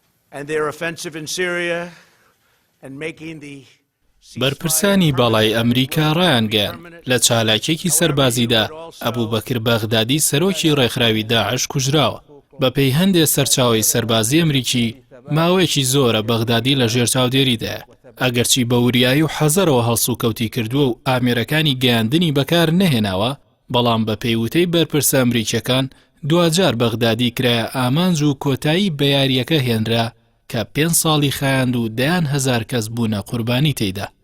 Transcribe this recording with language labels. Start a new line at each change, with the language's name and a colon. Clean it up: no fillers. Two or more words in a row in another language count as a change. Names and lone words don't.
English: and their offensive in Syria and making the
Central Kurdish: بەرپرسانی باڵای ئەمریکا ڕایانگەیان لە چالاکیێکی سەربازیدا ئەبوبەکر بەغدادی سەرۆکی ڕێکخراوی داعش کوژراوە. بەپێی هەندێک سەرچاوەی سەربازی ئەمریکی ماوەیەکی زۆرە بەغدادی لە ژێر چاودێریدایە، ئەگەرچی بە وریایی و حەزەرەوە هەڵسوکەوتی کردووە و ئامێرەکانی گەیاندنی بەکار نەهێناوە، بەڵام بە پێیوتەی بەرپرسە ئەمریکیەکان دوجار بەغدادی کرایە ئامانج و کۆتایی بە یاریەکە هێنرا کە 5 ساڵی خایاند و 10,000 کەس بوونە قوربانی تێیدا.